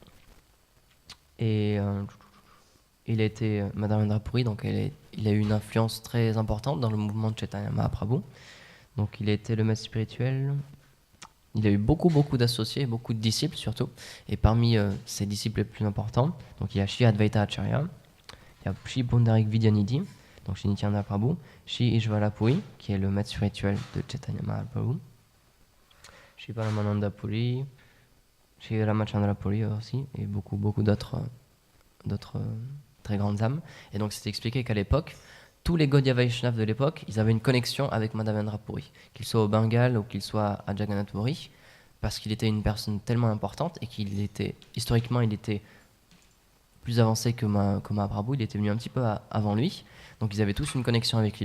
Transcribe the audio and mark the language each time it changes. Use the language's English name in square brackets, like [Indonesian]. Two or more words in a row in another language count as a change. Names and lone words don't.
[French] Et Madhavendra Puri, donc il a eu une influence très importante dans le mouvement de Chaitanya Mahaprabhu. Donc il a été le maître spirituel. Il a eu beaucoup d'associés, beaucoup de disciples surtout. Et parmi ses disciples les plus importants, donc il y a Shri Advaita Acharya, il y a Shri Pundarik Vidyanidhi, donc Shri Nityananda Prabhu, Shri Ishvala Puri, qui est le maître spirituel de Chaitanya Mahaprabhu, Shri Paramananda Puri, Shri Ramachandra Puri aussi, et beaucoup d'autres très grandes âmes. Et donc c'est expliqué qu'à l'époque, tous les Gaudiya Vaishnavas de l'époque, ils avaient une connexion avec Madhavendra Puri, qu'il soit au Bengale ou qu'il soit à Jagannath Puri, parce qu'il était une personne tellement importante et historiquement, il était plus avancé que Mahaprabhu, il était venu un petit peu avant lui, donc ils avaient tous une connexion avec lui.